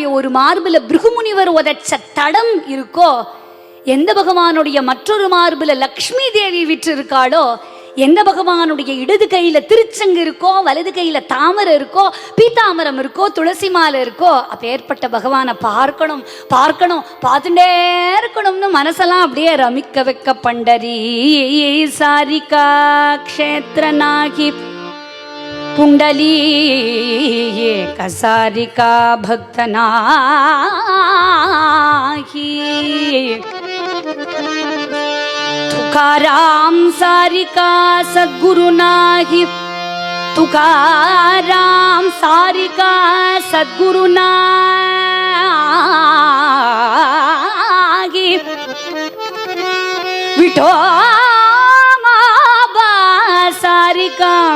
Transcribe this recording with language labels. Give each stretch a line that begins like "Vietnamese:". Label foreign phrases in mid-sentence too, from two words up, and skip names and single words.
Tamil: ஒரு மார்புல பிருகுமுனிவர் உதச்ச தடம் இருக்கோ, எந்த பகவானுடைய மற்றொரு மார்புல லக்ஷ்மி தேவி விற்று இருக்காளோ, எந்த பகவானுடைய இடது கையில திருச்சங்கு இருக்கோ, வலது கையில தாமரை இருக்கோ, பீதாமரம் இருக்கோ, துளசி மாலை இருக்கோ, அப்பேற்பட்ட பகவானை பார்க்கணும் பார்க்கணும் பார்த்துட்டே இருக்கணும்னு மனசெல்லாம் அப்படியே ரமிக்க வைக்க
Marathi: पंढरी सारिका क्षेत्रनाही पुंडली कसारिका भक्तनाही तुकाराम सारिका सद्गुरु नाही, तुकाराम सारिका सद्गुरु नाही, विठोबा सारिका